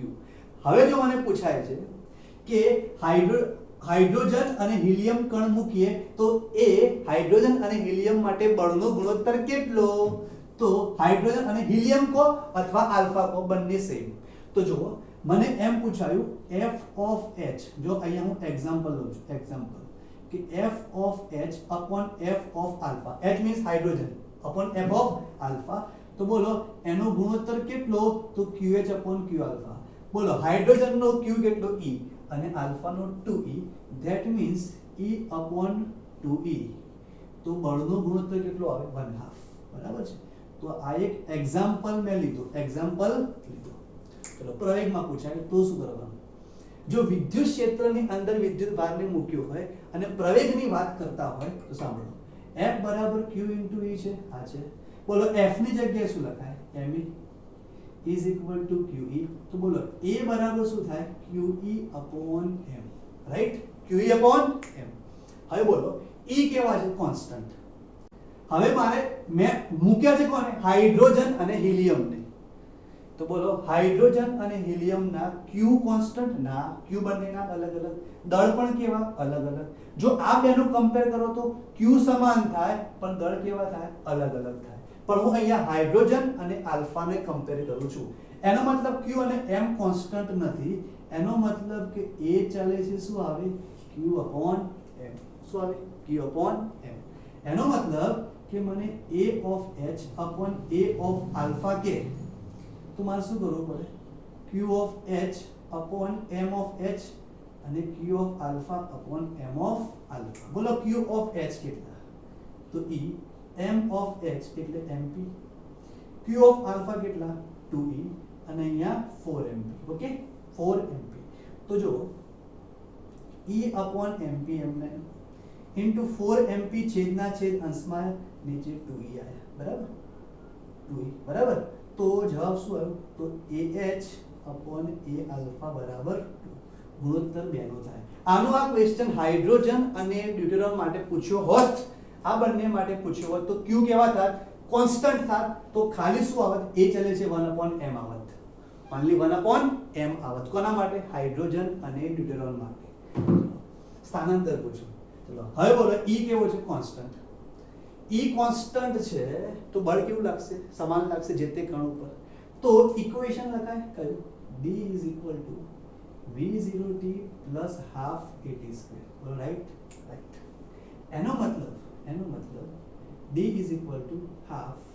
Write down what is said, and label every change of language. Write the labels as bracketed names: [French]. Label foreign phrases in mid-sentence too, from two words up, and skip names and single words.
[Gujarati] હવે જો મને પૂછાય છે કે હાઇડ્રોજન અને હિલિયમ કણ મૂકીએ તો એ હાઇડ્રોજન અને હિલિયમ માટે બળનો ગુણોત્તર કેટલો? તો હાઇડ્રોજન અને હિલિયમ કો અથવા આલ્ફા કો, બંને સેમ. તો જો મને એમ પૂછાયું [English] f of h, [Gujarati] જો અહીંયા હું એક્ઝામ્પલ લઉં છું, એક્ઝામ્પલ કે [English] f of h upon f of alpha, h means [Gujarati] હાઇડ્રોજન [English] upon f of alpha, [Gujarati] તો બોલો એનો ગુણોત્તર કેટલો? તો [English] qh upon q alpha. [Gujarati] બોલો હાઇડ્રોજનનો q કેટલો? E, અને આલ્ફાનો 2e, [English] that means e upon 2e. [Gujarati] તો બળનો ગુણોત્તર કેટલો આવે? 1/2. બરાબર છે? તો આ એક એક્ઝામ્પલ મેં લીધું, એક્ઝામ્પલ લીધું. ચલો, પ્રવેગમાં પૂછાય તો શું કરવાનું? જો વિદ્યુત ક્ષેત્રની અંદર વિદ્યુત ભારને મૂક્યો હોય અને પ્રવેગની વાત કરતા હોય તો સાંભળો, F બરાબર [English] Q into E [Gujarati] છે. આ છે. બોલો F ની જગ્યાએ શું લખાય? [English] Me is equal to QE. [Gujarati] તો બોલો A બરાબર શું થાય? [English] QE upon M, [Gujarati] રાઈટ? [English] QE upon M. [Gujarati] હવે બોલો E કેવા છે? કોન્સ્ટન્ટ. હવે મારે મેં મૂક્યા છે કોને? હાઇડ્રોજન અને હિલિયમને. તો બોલો હાઇડ્રોજન અને હિલિયમના Q કોન્સ્ટન્ટ ના, Q બંનેના અલગ અલગ, દળ પણ કેવા? અલગ અલગ. જો આ બેનું કમ્પેર કરો તો Q સમાન થાય પણ દળ કેવા થાય? અલગ અલગ થાય. પણ હું અહીંયા હાઇડ્રોજન અને આલ્ફાને કમ્પેર કરું છું. એનો મતલબ Q અને M કોન્સ્ટન્ટ નથી. એનો મતલબ કે A ચાલે છે શું આવે? [English] Q upon M. [Gujarati] શું આવે? [English] Q upon M. [Gujarati] એનો મતલબ કે મને [English] a of h upon a of alpha [Gujarati] કે તો મારે શું કરવું પડે [English] q of h upon m of h [Gujarati] અને [English] q of alpha upon m of alpha [Gujarati] બોલો [English] q of h [Gujarati] કેટલા તો [English] e m of [Gujarati] h એટલે [English] mp q of alpha [Gujarati] કેટલા 2e અને અહીંયા 4mp ઓકે 4mp તો જો [English] e upon mp [Gujarati] એમને [English] into 4mp [Gujarati] છેદના છેદ અંશમાં નીચે 2e આયા બરાબર 2e બરાબર તો જવાબ શું આવ્યો તો [English] ah upon a alpha [Gujarati] બરાબર 2 ગુણોત્તર 2 નો થાય આનો આ ક્વેશ્ચન હાઇડ્રોજન અને ડ્યુટેરિયમ માટે પૂછ્યો હોત આ બંને માટે પૂછ્યો હોત તો q કેવા થાત કોન્સ્ટન્ટ થાત તો ખાલી શું આવત a ચલે છે [English] 1 upon m [Gujarati] આવત ઓન્લી [English] 1 upon m [Gujarati] આવત કોના માટે હાઇડ્રોજન અને ડ્યુટેરિયમ માટે સ્થાનાંતર પૂછો ચલો હવે બોલો e કેવો છે કોન્સ્ટન્ટ e કોન્સ્ટન્ટ છે તો બળ કેવું લાગશે સમાન લાગશે જે તે કણ ઉપર તો ઇક્વેશન લખાય કયું [English] d v0t plus half at square right right [Gujarati] એનો મતલબ [English] d half